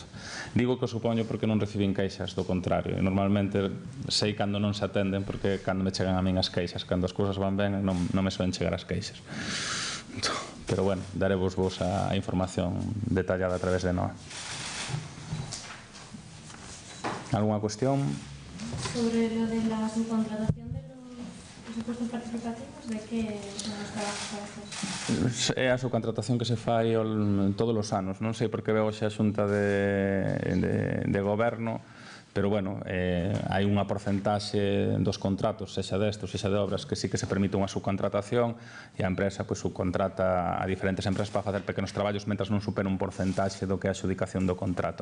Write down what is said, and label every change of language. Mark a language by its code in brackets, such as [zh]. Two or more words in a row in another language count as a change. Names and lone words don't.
[gl] Digo que o supoño porque non recibín queixas, do contrario, e normalmente sei cando non se atenden, porque cando me chegan a min as queixas, cando as cousas van ben, non me soen chegar as queixas. Pero, bueno, darevos vos a información detallada a través de NOA. Algúnha cuestión? [es] Sobre lo de la subcontratación de los presupuestos participativos, ¿de qué son los trabajos? [gl] É a subcontratación que se fai todos os anos. Non sei por que veo xa a Xunta de Goberno, pero, bueno, hai unha porcentaxe dos contratos, sexa destos, sexa de obras, que sí que se permite unha subcontratación e a empresa subcontrata a diferentes empresas para facer pequenos traballos mentras non supera un porcentaxe do que é a adxudicación do contrato.